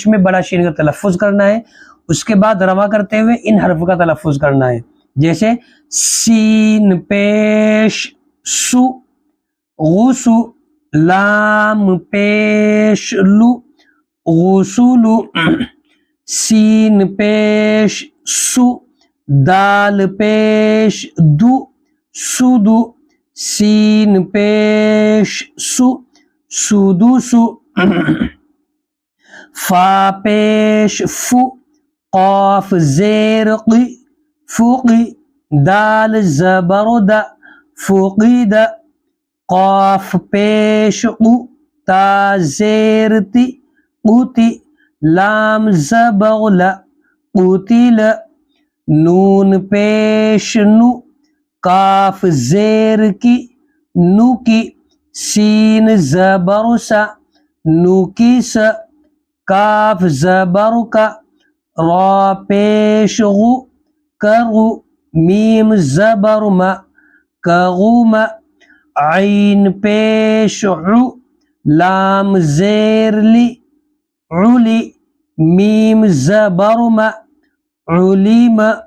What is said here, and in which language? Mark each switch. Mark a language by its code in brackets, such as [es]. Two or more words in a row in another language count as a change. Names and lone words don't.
[ur] میں بڑا شین کا تلفظ کرنا ہے، اس کے بعد رواں کرتے ہوئے ان حرفوں کا تلفظ کرنا ہے، جیسے سین پیش سو، غسو، لام پیش لو، غسولو، سین پیش سو، دال پیش دو، سودو، سین پیش سو، سودوسو، فا پیش فو، قاف زیر قی، فوقی، دال زبر دا، فوقید، قاف پیش قو، تا زیر تی، قوتی، لام زبر لا، قوتیل، نون پیش نو، کاف زیر کی، نو کی، سین زبر سا، نو کی سا، کاف زبر کا، را پیش غو، کرو، میم زبر ما، کغوم، عین پیش عو، لام زیر لی، علی، میم زبر ما، علیم،